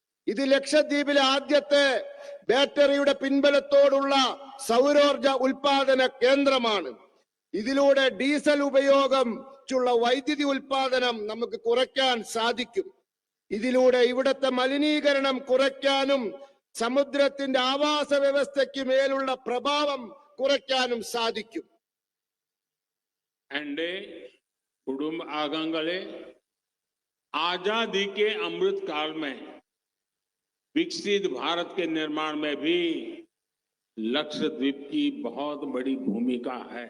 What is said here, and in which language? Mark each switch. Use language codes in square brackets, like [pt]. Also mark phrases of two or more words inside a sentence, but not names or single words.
[ml] ഇത് ലക്ഷദ്വീപിലെ ആദ്യത്തെ ബാറ്ററിയുടെ പിൻബലത്തോടുള്ള സൗരോർജ ഉൽപാദന കേന്ദ്രമാണ്. ഇതിലൂടെ ഡീസൽ ഉപയോഗമുള്ള വൈദ്യുതി ഉൽപാദനം നമുക്ക് കുറയ്ക്കാൻ സാധിക്കും. ഇതിലൂടെ ഇവിടുത്തെ മലിനീകരണം കുറയ്ക്കാനും സമുദ്രത്തിന്റെ ആവാസ വ്യവസ്ഥയ്ക്ക് മേലുള്ള പ്രഭാവം കുറയ്ക്കാനും സാധിക്കും. എന്റെ കുടുംബ അംഗങ്ങളേ [hi] आजादी के अमृत काल में विकसित भारत के निर्माण में भी लक्षद्वीप की बहुत बड़ी भूमिका है.